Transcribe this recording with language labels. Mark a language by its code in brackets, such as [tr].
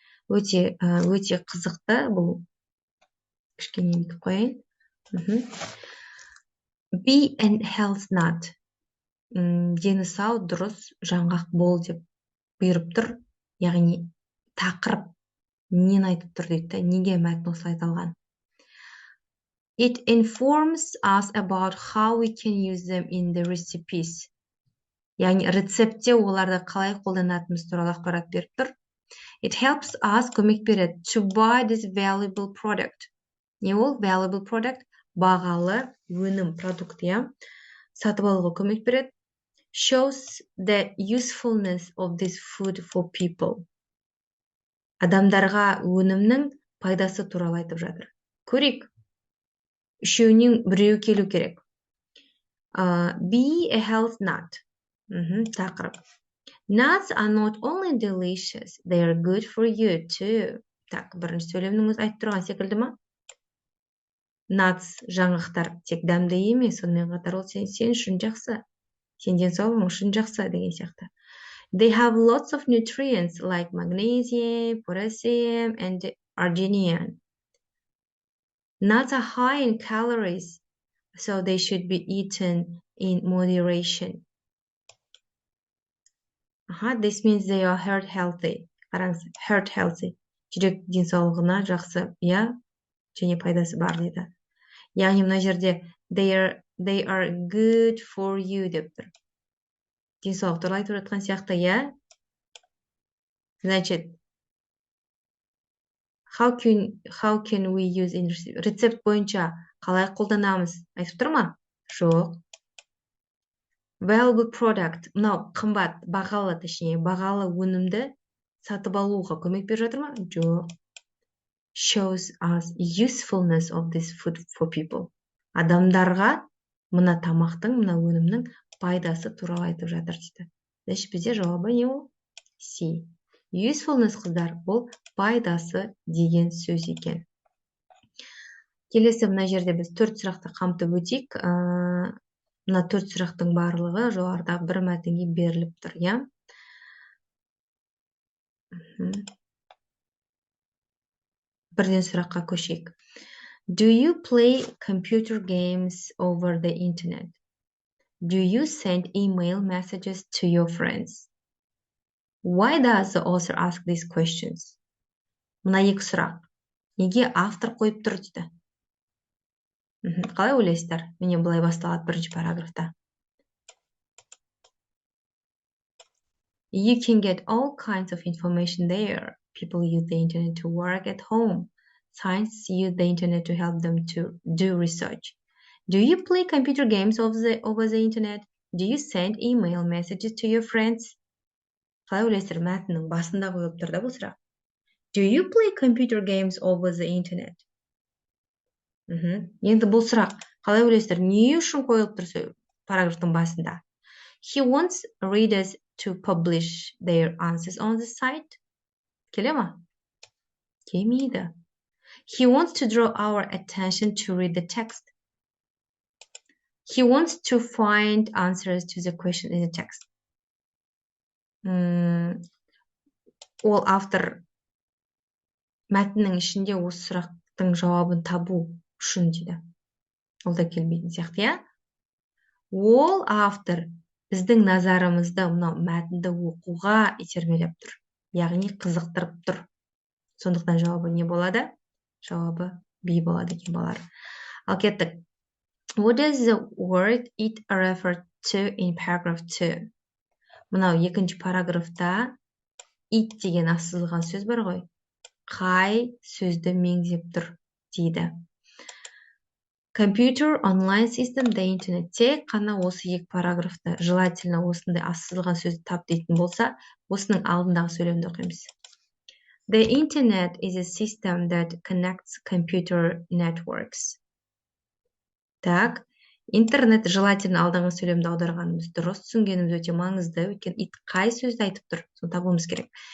[kk] Өте қызықты, бұл кішкене етіп қойайын. [en] Be a health nut. [kk] Дені сау, дұрыс, жаңғақ бол деп бұйырып тұр. Яғни тақырып нені айтып тұр дейді, неге мәтін осылай айтылған. [en] It informs us about how we can use them in the recipes. [kk] Яғни рецептте оларды қалай қолданатынымыз туралы ақпарат беріп тұр. [en] It helps us, [kk] көмек береді, [en] to buy this valuable product. [kk] Не ол? [en] Valuable product, [kk] бағалы өнім, продукт, иә. Сатып алуға көмек береді. [en] Shows the usefulness of this food for people. [kk] Адамдарға өнімнің пайдасы туралы айтып жатыр. Көрейік. Үшеуінен біреу келу керек. [en] Be a health nut. [kk] Тақырып. [en] Nuts are not only delicious, they are good for you too. [kk] Так, бірінші сөйлемнің өзі айтып тұрған секілді ма? Nuts, жаңғақтар, тек дәмді емес, сонымен қатар ол сен үшін жақсы. Сен денсаулығың үшін жақсы деген сияқты. [en] They have lots of nutrients like magnesium, potassium, and arginine. Nuts are high in calories, so they should be eaten in moderation. This means they are heart healthy. [kk] Қараңыз, [en] heart healthy. [kk] Жүрек денсаулығына жақсы, иә, және пайдасы бар дейді. Яғни мына жерде [en] they are good for you [kk] деп тұр. Денсаулық туралы айтып жатқан сияқты, иә. Значит, [en] how can we use in [kk] рецепт бойынша қалай қолданамыз? Айтып тұр ма? Жоқ. [en] Valuable product, [kk] мынау қымбат, бағалы, точнее, бағалы өнімді сатып алуға көмек беріп жатыр ма? Жоқ. [en] Shows us usefulness of this food for people. [kk] Адамдарға мына тамақтың, мына өнімнің пайдасы туралы айтып жатыр дейді. Значит, бізде жауабы не ол? C. Usefulness, қыздар, ол пайдасы деген сөз екен. Келесі мына жерде біз 4 сұрақты қамтып өтейік. Мына 4 сұрақтың барлығы жоғарыда бір мәтінге беріліп тұр, иә? Бірден сұраққа көшейік. [en] Do you play computer games over the internet? Do you send email messages to your friends? Why does the author ask these questions? [kk] Мына екі сұрақ. Неге автор қойып тұр дейді? Қалай ойлайсыздар? Міне былай басталады бірінші параграфта. [en] You can get all kinds of information there. People use the internet to work at home. Scientists use the internet to help them to do research. Do you play computer games over the internet? Do you send email messages to your friends? [kk] Қалай ойлайсыздар? Мәтіннің басында қойылып тұр да бұл сұрақ. [en] Do you play computer games over the internet? [kk] Енді бұл сұрақ қалай ойлайсыздар? Не үшін қойылып тұр параграфтың басында? [en] He wants readers to publish their answers on the site. [kk] Келе ма? Келмейді. [en] He wants to draw our attention to read the text. He wants to find answers to the question in the text. [kk] Ол автор мәтіннің ішінде осы сұрақтың жауабын табу үшін дейді. Ол да келмейтін сияқты, иә? Ол автор біздің назарымызды мынау мәтінді оқуға итермелеп тұр. Яғни қызықтырып тұр. Сондықтан жауабы не болады? Жауабы B болады екен балалар. Ал кеттік. [en] What does the word it refer to in paragraph 2? [kk] Мынау екінші параграфта it деген асызылған сөз бар ғой. Қай сөзді меңзеп тұр дейді. [en] Computer, online system, the internet. [kk] Тек қана осы екі параграфта желательно осындай асызылған сөзді тап дейтін болса, осының алдындағы сөйлемді оқимыз. The internet is a system that connects computer networks. Так, интернет желательно алдыңғы сөйлемді аударғанымыз дұрыс, түсінгеніміз өте маңызды, өйткені it қай сөзді айтып тұр, соны табуымыз керек.